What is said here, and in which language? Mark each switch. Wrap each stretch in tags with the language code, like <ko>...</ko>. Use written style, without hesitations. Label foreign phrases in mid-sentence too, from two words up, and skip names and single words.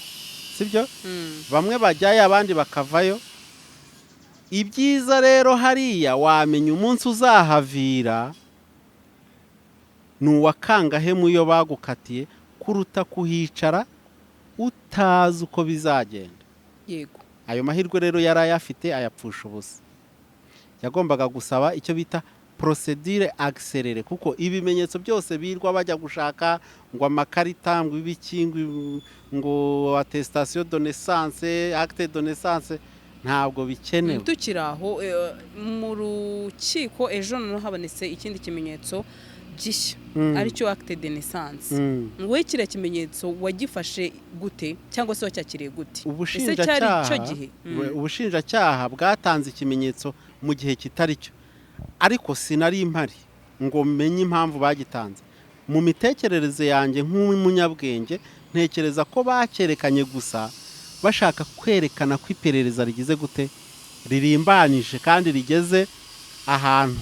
<rw>sibyo bamwe bajyayo abandi bakavayo ibyiza rero hariya wamenya umunsi uzahavira ni uwakangahe mu yo bagukatiye kuruta kuhicara utazi uko bizagenda. yego Ayo mahirwe rero yari ayafite ayapfusha ubusa. Yagombaga gusaba icyo bita</rw> <fr>procedure accélérée,</fr> <rw>kuko ibimenyetso byose birwa bajya gushaka ngo amakarita ngo ibiki ngo</rw> <fr>attestation de naissance, acte de naissance,</fr> <rw>ntabwo bikenewe. tukiri aho mu rukiko ejo noneho habonetse ikindi kimenyetso gishya aricyo</rw> <fr>acte de naissance.</fr> <rw>wowe kiriya kimenyetso wagifashe gute cyangwa se wacyakiriye gute? Ese cyari icyo gihe? Ubushinjacyaha bwatanze ikimenyetso mu gihe kitari cyo, ariko sinari impari ngo menye impamvu bagitanze. Mu mitekerereze yanjye nk'umunyabwenge ntekereza ko bakerekanye gusa bashaka kwerekana ko iperereza rigize gute, ririmbanije kandi rigeze ahantu.</rw>